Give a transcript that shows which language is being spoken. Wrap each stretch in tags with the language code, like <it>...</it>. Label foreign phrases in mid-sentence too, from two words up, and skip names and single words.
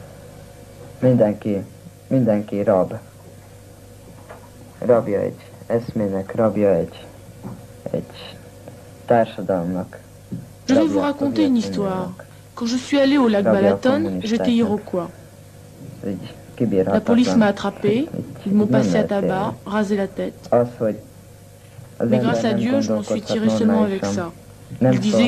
<hu>Mindenki rab. Rabja egy eszmének, rabja egy társadalomnak.</hu> <fr>Je vais vous raconter une histoire. Quand je suis allé au lac Balaton, j'étais iroquois. La police m'a attrapé, ils m'ont passé à tabac, rasé la tête. Mais grâce à Dieu, je m'en suis tiré seulement avec ça.</fr>